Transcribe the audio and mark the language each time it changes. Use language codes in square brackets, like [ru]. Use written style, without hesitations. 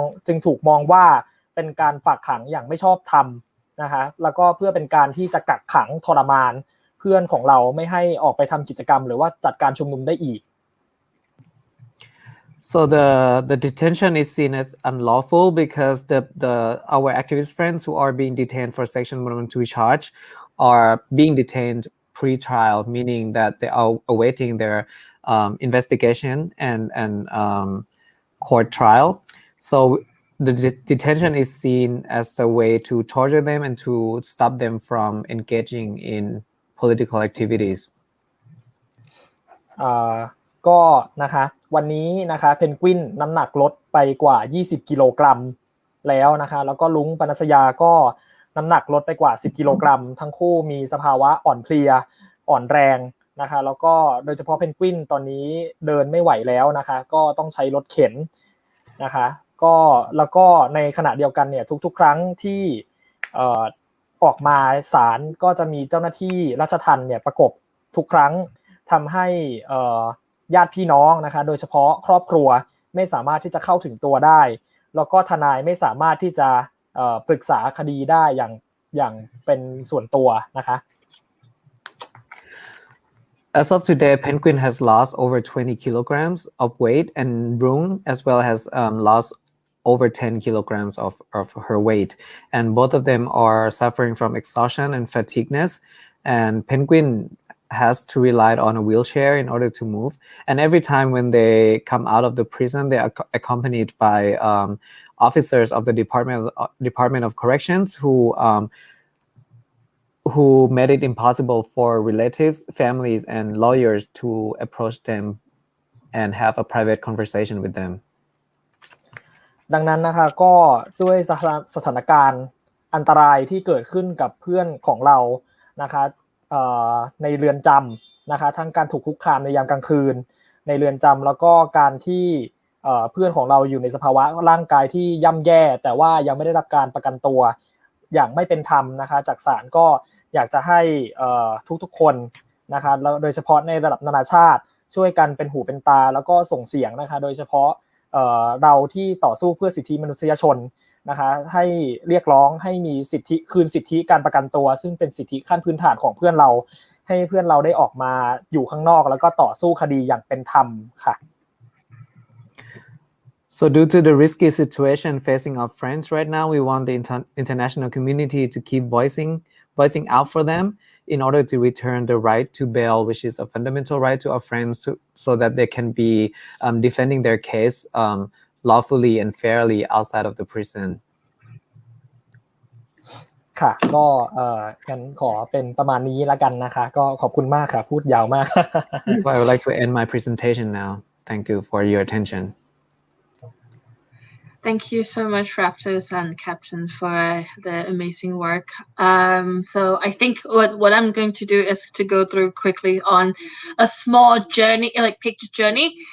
[th] งถูกมองว่าเป็นการฝากขังอย่างไม่ชอบธรรมนะคะแล้วก็เพื่อเป็นการที่จะกักขังทรมานเพื่อนของเราไม่ให้ออกไปทำกิจกรรมหรือว่าจัดการชุมนุมได้อีก [en] So the detention is seen as unlawful because our activist friends who are being detained for Section 112 charge are being detained pre-trial, meaning that they are awaiting their investigation and court trial. So the detention is seen as a way to torture them and to stop them from engaging in political activities. [th] ก็นะคะวันนี้นะคะเพนกวินน้ำหนักลดไปกว่า20กิโลกรัมแล้วนะคะแล้วก็ลุงปนัสยาก็น้ำหนักลดไปกว่า10กิโลกรัมทั้งคู่มีสภาวะอ่อนเพลียอ่อนแรงนะคะแล้วก็โดยเฉพาะเพนกวินตอนนี้เดินไม่ไหวแล้วนะคะก็ต้องใช้รถเข็นนะคะก็แล้วก็ในขณะเดียวกันเนี่ยทุกๆครั้งที่ ออกมาศาลก็จะมีเจ้าหน้าที่ราชทัณฑ์เนี่ยประกบทุกครั้งทำให้ญาติพี่น้องนะคะโดยเฉพาะครอบครัวไม่สามารถที่จะเข้าถึงตัวได้แล้วก็ทนายไม่สามารถที่จะปรึกษาคดีได้อย่างเป็นส่วนตัวนะคะ [en] As of today, Penguin has lost over 20 kilograms of weight and Brung as well has lost over 10 kilograms of her weight. And both of them are suffering from exhaustion and fatigueness. And Penguin has to rely on a wheelchair in order to move. And every time when they come out of the prison, they are accompanied by officers of the Department of Corrections who made it impossible for relatives, families, and lawyers to approach them and have a private conversation with them. [th] ดังนั้นนะคะก็ด้วยสถานการณ์อันตรายที่เกิดขึ้นกับเพื่อนของเรานะคะในเรือนจำนะคะทั้งการถูกคุกคามในยามกลางคืนในเรือนจำแล้วก็การที่เพื่อนของเราอยู่ในสภาวะร่างกายที่ย่ำแย่แต่ว่ายังไม่ได้รับการประกันตัวอย่างไม่เป็นธรรมนะคะจากศาลก็อยากจะให้ ทุกๆคนนะคะแล้วโดยเฉพาะในระดับนานาชาติช่วยกันเป็นหูเป็นตาแล้วก็ส่งเสียงนะคะโดยเฉพาะเราที่ต่อสู้เพื่อสิทธิมนุษยชนนะคะให้เรียกร้องให้มีสิทธิคืนสิทธิการประกันตัวซึ่งเป็นสิทธิขั้นพื้นฐานของเพื่อนเราให้เพื่อนเราได้ออกมาอยู่ข้างนอกแล้วก็ต่อสู้คดีอย่างเป็นธรรมค่ะ [en] So due to the risky situation facing our friends right now, we want the international community to keep voicing out for them in order to return the right to bail, which is a fundamental right to our friends so that they can be defending their case lawfully and fairly outside of the prison. [th] ค่ะก็งั้นขอเป็นประมาณนี้ละกันนะคะก็ขอบคุณมากค่ะพูดยาวมาก [en] So I would like to end my presentation now. Thank you for your attention. Thank you so much, Raptors and Captain, for the amazing work. So I think what I'm going to do is to go through quickly on a small journey, like picture journey.